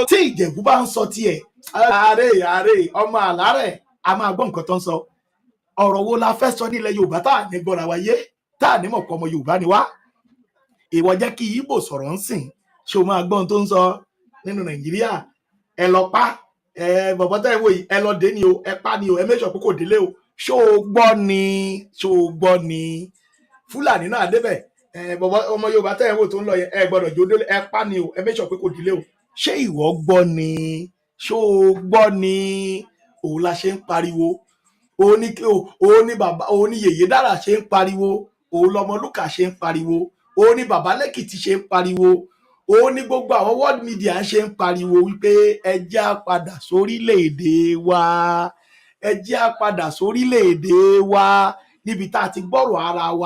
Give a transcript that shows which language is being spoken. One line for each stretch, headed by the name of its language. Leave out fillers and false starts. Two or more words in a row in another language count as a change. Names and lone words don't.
Yoruba: Tí Ìjẹ̀bú bá ń sọ tiẹ̀, ààrẹ ọmọ àlárẹ̀, a máa gbọ́ nǹkan tó ń sọ. Ọ̀rọ̀ wo la fẹ́ sọ nílẹ̀ Yorùbá tá à ní gbọ́ra wa yé, tá à ní mọ̀ pé ọmọ Yorùbá ni wá? Ìwọ jẹ́ kí Igbo sọ̀rọ̀ ń sìn, ṣé o máa gbọ́ ohun tó ń sọ? nínú Nàìjíríà ẹ lọ pa bọ̀bọ̀ tẹ́ ẹ wò yìí ẹ lọ dé ni o ẹ pa ni o ẹ
English: make sure
Yoruba: pé kò délé o ṣó o gbọ́ ni Fúlàní náà débẹ̀ bọ̀bọ̀ ọmọ Yorùbá tẹ́ ẹ wò tó ń lọ yẹn ẹ gbọ́dọ̀ jó délé ẹ pa ni o ẹ make sure pé kò délé o ṣé ìwọ gbọ́ ni ṣó o gbọ́ ni òun la ṣe ń pariwo òun ní bàbá òun ní Yèyé Dára ṣe ń pariwo òun lọmọ Lúkà ṣe ń pariwo òun ní bàbá Lẹ́kìtì ṣe ń pariwo òun ní gbogbo àwọn
English: world media
Yoruba: ṣe ń pariwo wípé ẹ jẹ́ á padà sórílẹ̀-èdè wa ẹ jẹ́ á padà sórílẹ̀-èdè wa níbi tá a ti gbọ́rọ̀ ara wa